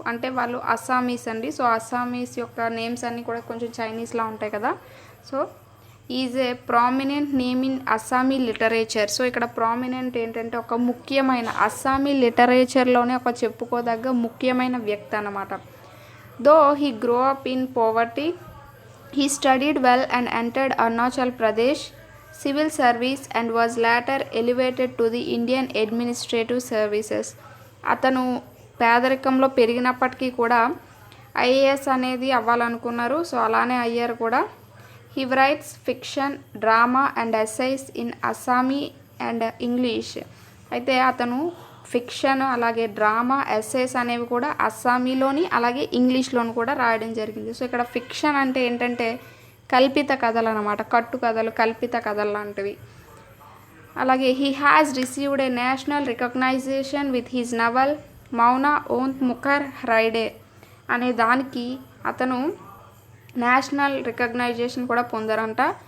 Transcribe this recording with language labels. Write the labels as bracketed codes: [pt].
[te] అంటే వాళ్ళు అస్సామీస్ అండి. సో అస్సామీస్ యొక్క నేమ్స్ అన్నీ కూడా కొంచెం చైనీస్లా ఉంటాయి కదా. [en] So is a prominent name in Assamese literature. [te] So ఇక్కడ ప్రామినెంట్ ఏంటంటే ఒక ముఖ్యమైన అస్సామీ లిటరేచర్లోనే ఒక చెప్పుకోదగ్గ ముఖ్యమైన వ్యక్తి అన్నమాట. [en] Though he grew up in poverty, he studied well and entered Arunachal Pradesh civil service and was later elevated to the Indian administrative services. [te] అతను పేదరికంలో పెరిగినప్పటికీ కూడా ఐఏఎస్ అనేది అవ్వాలనుకున్నారు. సో అలానే అయ్యారు కూడా. [en] He writes fiction, drama and essays in Assami and English. [te] అయితే అతను fiction అలాగే డ్రామా ఎస్సేస్ అనేవి కూడా అస్సామీలోని అలాగే ఇంగ్లీష్లోని కూడా రాయడం జరిగింది. సో ఇక్కడ ఫిక్షన్ అంటే ఏంటంటే కల్పిత కథలు అన్నమాట, కట్టు కథలు, కల్పిత కథలు లాంటివి. [en] అలాగే he has received a national recognition with his novel Mouna Ounth Mukhar Hriday [te] అనే దానికి అతను నేషనల్ రికగ్నైజేషన్ కూడా పొందారంట.